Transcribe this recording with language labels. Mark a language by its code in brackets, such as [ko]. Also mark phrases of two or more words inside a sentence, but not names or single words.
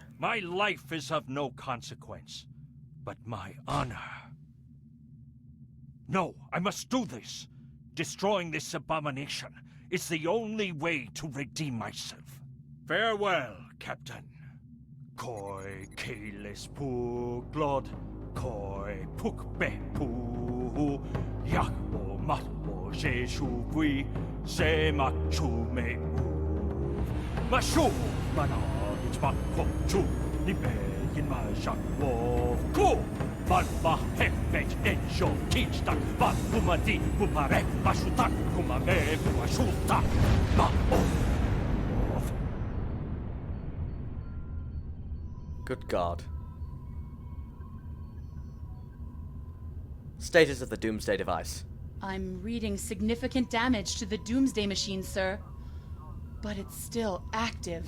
[en] My life is of no consequence, but my honor. No, I must do this. Destroying this abomination is the only way to redeem myself. Farewell, Captain. Koi keles pu glod, koi puk be pu, yak o mat o je shu vui, se mak chu me u. Ma shu mana ich mak ko chu, ni be yin ma shak wo ku. Van ma hefet en jo teach tak, van kumadi kupare, mashutak kumame mashutak, ma o. Good God. Status of the Doomsday device. I'm reading significant damage to the Doomsday machine, sir. But it's still active.